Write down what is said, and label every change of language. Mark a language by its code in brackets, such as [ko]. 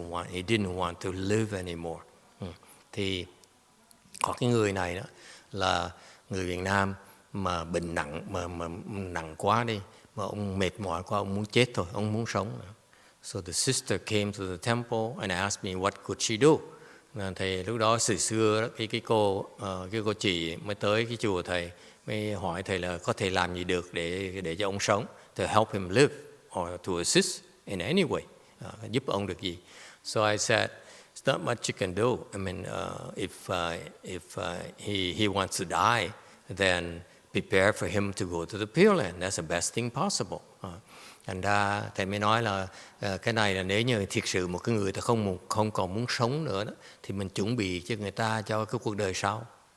[en] He didn't want to live anymore. [vi] Thì có cái người này đó là người Việt Nam mà bệnh nặng, mà nặng quá đi, mà ông mệt mỏi quá, ông muốn chết thôi, ông muốn sống. [en] So the sister came to the temple and asked me what could she do. [vi] Thì lúc đó xưa đó, cái cô chị mới tới cái chùa thầy, mới hỏi thầy là có thể làm gì được để cho ông sống, [en] to help him live or to assist in any way, [vi] giúp ông được gì. [en] So I said, it's not much you can do. I mean, if he wants to die, then prepare for him to go to the Pure Land. That's the best thing possible. [vi] Thành ra thầy mới nói là cái này là nếu như thiệt sự một cái người ta không còn muốn sống nữa đó, thì mình chuẩn bị cho người ta cho cái cuộc đời sau.